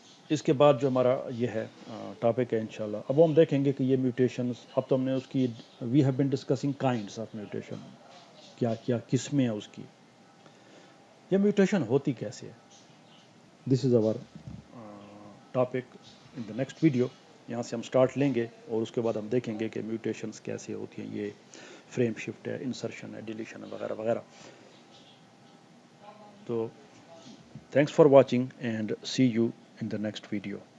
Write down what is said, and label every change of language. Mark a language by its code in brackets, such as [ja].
[ur] اس کے بعد جو ہمارا یہ ہے ٹاپک ہے انشاءاللہ، اب ہم دیکھیں گے کہ یہ میوٹیشنز، اب تو ہم نے اس کی [en] we have been discussing kinds of mutation, [ur] کیا کیا قسمیں ہیں اس کی، یہ میوٹیشن ہوتی کیسے ہے. [en] This is our topic in the next video. [ur] یہاں سے ہم سٹارٹ لیں گے اور اس کے بعد ہم دیکھیں گے کہ میوٹیشنز کیسے ہوتی ہیں، یہ فریم شفٹ ہے، انسرشن ہے، ڈیلیشن ہے، وغیرہ وغیرہ. [en] تو thanks for watching and see you in the next video.